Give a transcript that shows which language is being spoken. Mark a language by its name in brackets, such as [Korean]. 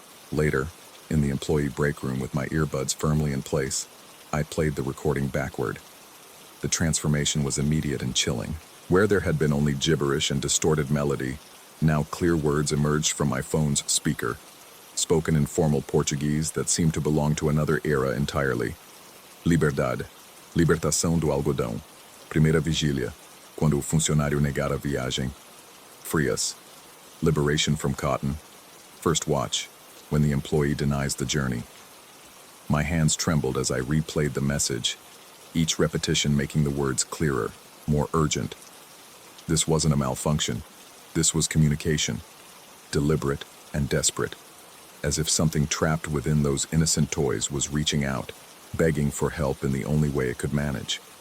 [English] Later, in the employee break room with my earbuds firmly in place, I played the recording backward. The transformation was immediate and chilling. Where there had been only gibberish and distorted melody, now clear words emerged from my phone's speaker, spoken in formal Portuguese that seemed to belong to another era entirely. [Portuguese] Liberdade, libertação do algodão, primeira vigília, quando o funcionário negar a viagem. [English] Frias, liberation from cotton, first watch, when the employee denies the journey. My hands trembled as I replayed the message, each repetition making the words clearer, more urgent. This wasn't a malfunction. This was communication, deliberate and desperate, as if something trapped within those innocent toys was reaching out, begging for help in the only way it could manage.